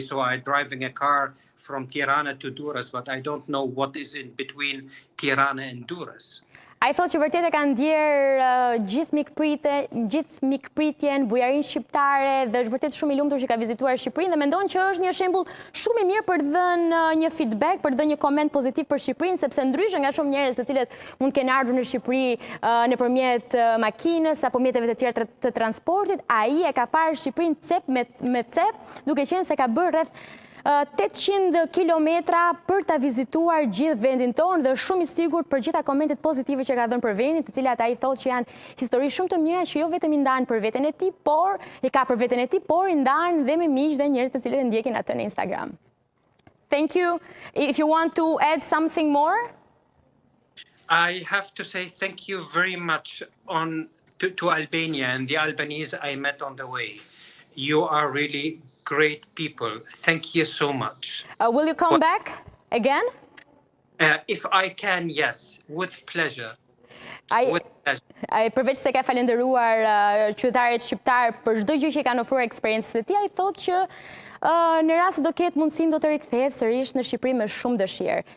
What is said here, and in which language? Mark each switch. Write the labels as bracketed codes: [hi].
[en] So I'm driving a car from Tirana to Durrës, but I don't know what is in between Tirana and Durrës. [sq] Ai thotë që vërtet e ka ndjerë gjithë mikpritjen, bujarinë shqiptare, dhe është vërtet shumë i lumtur që ka vizituar Shqipërinë, dhe mendon që është një shembull shumë i mirë për të dhënë një feedback, për të dhënë një koment pozitiv për Shqipërinë, sepse ndryshe nga shumë njerëz të cilët mund të kenë ardhur në Shqipëri nëpërmjet makinës apo mjeteve të tjera të transportit, ai e ka parë Shqipërinë cep me cep, duke qenë se ka bërë rreth 800 kilometra për ta vizituar gjithë vendin tonë, dhe shumë i sigurt për gjitha komentet pozitive që ka dhënë për vendin, të cilat ai thotë që janë histori shumë të mira që jo vetëm i ndan për veten e tij, por i ka për veten e tij, por i ndan dhe me miq dhe njerëz të cilët e ndjekin atë në Instagram. [en] Thank you. If you want to add something more? I have to say thank you very much to Albania and the Albanese I met on the way. You are really great people. Thank you so much. Will you come back again? If I can, yes, with pleasure. [sq] Përveç se ka falenderuar qytetarët shqiptar për çdo gjë që kanë ofruar eksperiencës e tij, ai thotë që në rast se do ketë mundësinë do të rikthehet sërish në Shqipëri me shumë dëshirë.